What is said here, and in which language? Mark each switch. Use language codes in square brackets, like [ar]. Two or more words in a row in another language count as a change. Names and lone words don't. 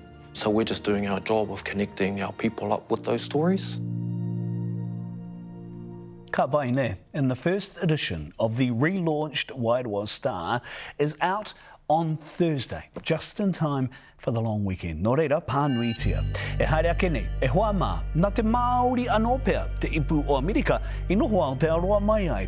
[en] So we're just doing our job of connecting our people up with those stories. Ka Waine, and the first edition of the relaunched Wairoa Star is out on Thursday, just in time for the long weekend. [mi] Nō reira, pānuitia. E haere ake nei, e hoa mā, nā te Māori anō pea, te ipu o Amerika, I noho Aotearoa mai ai.